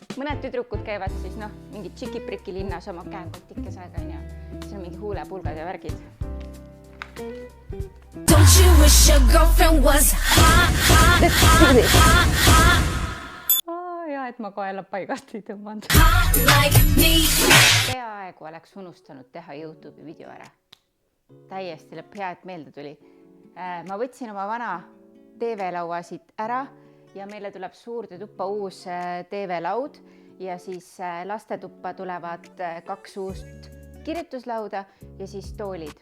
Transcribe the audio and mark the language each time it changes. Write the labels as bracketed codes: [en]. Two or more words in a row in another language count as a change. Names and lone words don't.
[et] mõned tüdrukud käivad siis mingi tšiki-priki linnas oma käekotikesega ja siis on mingi huulepulgad ja värgid. [en] Don't you wish your girlfriend was hot? [et] Ja et ma kaela paigast ei tõmmanud. Peaaegu oleks unustanud teha YouTube'i video ära. Täiesti lõpp hea, et meelde tuli. Ma võtsin oma vana TV-laua siit ära ja meile tuleb suurde tuppa uus TV-laud ja siis lastetuppa tulevad 2 uust kirjutuslauda ja siis toolid.